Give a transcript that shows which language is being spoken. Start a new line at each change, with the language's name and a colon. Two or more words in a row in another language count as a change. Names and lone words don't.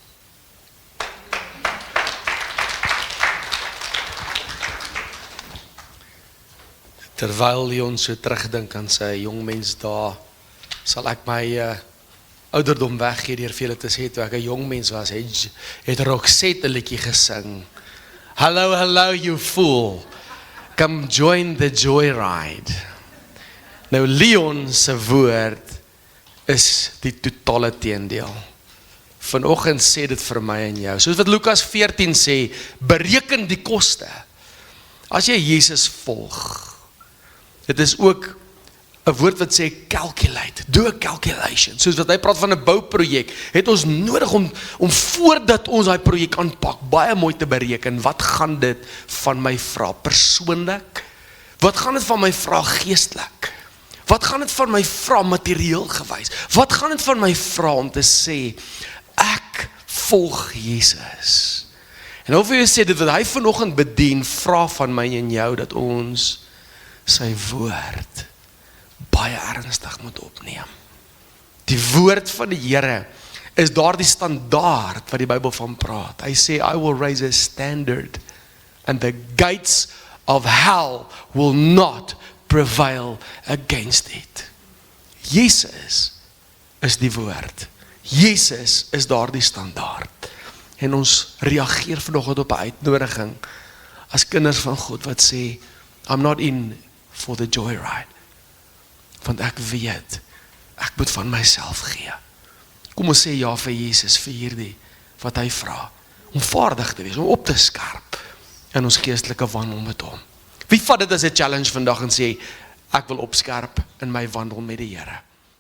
Afrikaans: Terwyl Leon so terugdink aan sy jongmens daar, sal ek my ouderdom weggee deur vir julle te sê, toe ek 'n jong mens was, het Roxette 'n liedjie gesing.
English: Hello you fool, come join the joyride.
Afrikaans: Nou Leon se woord is die totale teendeel. Vanoggend sê dit vir my en jou, soos wat Lukas 14 sê, bereken die koste. As jy Jesus volg, dit is ook 'n woord wat sê
English: calculate, do a calculation.
Afrikaans: Soos wat hy praat van 'n bouprojek, het ons nodig om voordat ons daai projek aanpak, baie mooi te bereken, wat gaan dit van my vra persoonlik? Wat gaan dit van my vra geestelik? Wat gaan dit van my vra materieel gewys? Wat gaan dit van my vra om te sê, volg Jesus. En of jy sê dit wat hy vanoggend bedien, vra van my en jou dat ons sy woord baie ernstig moet opneem. Die woord van die Here is daardie standaard wat die Bybel van praat. Hy sê,
English: I will raise a standard and the gates of hell will not prevail against it.
Afrikaans: Jesus is die woord. Jesus is daardie standaard. En ons reageer vanoggend op 'n uitnodiging as kinders van God wat sê,
English: I'm not in for the joyride.
Afrikaans: Want ek weet, ek moet van myself gee. Kom ons sê ja vir Jesus, vir hierdie wat hy vra. Om vaardig te wees, om op te skerp in ons geestelike wandel met hom. Wie vat dit as 'n challenge vandag en sê, ek wil opskerp in my wandel met die Here.